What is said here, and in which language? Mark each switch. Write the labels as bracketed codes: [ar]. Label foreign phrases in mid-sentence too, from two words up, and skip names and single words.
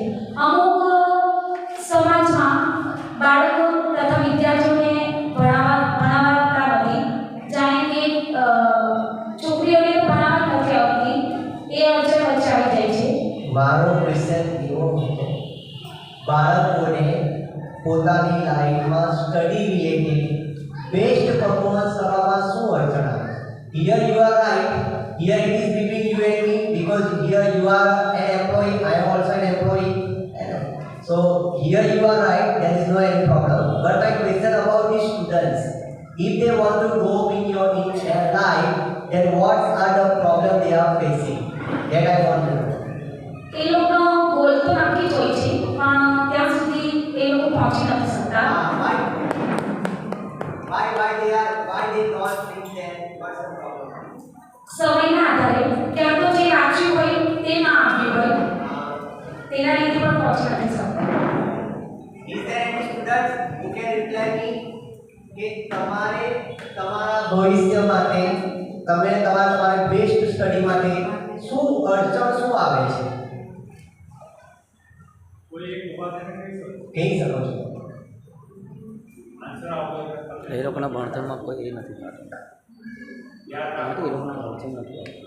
[gu] અમુક સમાજમાં બાળકો તથા વિદ્યાર્થીઓને ભણાવતા નથી, જાણે કે છોકરીઓને તો ભણાવવા નથી આવતી, એ અડચણ વચ્ચે આવી જાય છે. મારો ક્વેશ્ચન એવો હતો, બાળકોને પોતાની લાઈફમાં [en] study related best performance [gu] કરવામાં શું અડચણ આવે? [en] Here you are right. Here it is between you and me because here you are an employee, I am also an employee. So here you are right. There is no any problem. But my question about the students, if they want to go in their life, then what are the problem they are facing? That I want to know. [gu] એ લોકોનો ગોલ તો નક્કી જ હોય છે પણ ત્યાં સુધી એ લોકો પહોંચી નથી શકતા. [en] Why they not think that what's the problem? [gu] સમયના આધારે ક્યાં તો જે વાંચ્યું હોય તે ના આવ્યું હોય તેના લીધે પણ પહોંચી નથી શકતા. [en] Is there any students who can reply me [gu] કે તમારે તમારા ભવિષ્ય માટે તમે તમારા [en] best study [gu] માટે શું અડચણ શું આવે છે? કહી શકો છો? એ લોકોના ભણતરમાં કોઈ એ નથી કારણ કે એ લોકોના ભણતર નથી.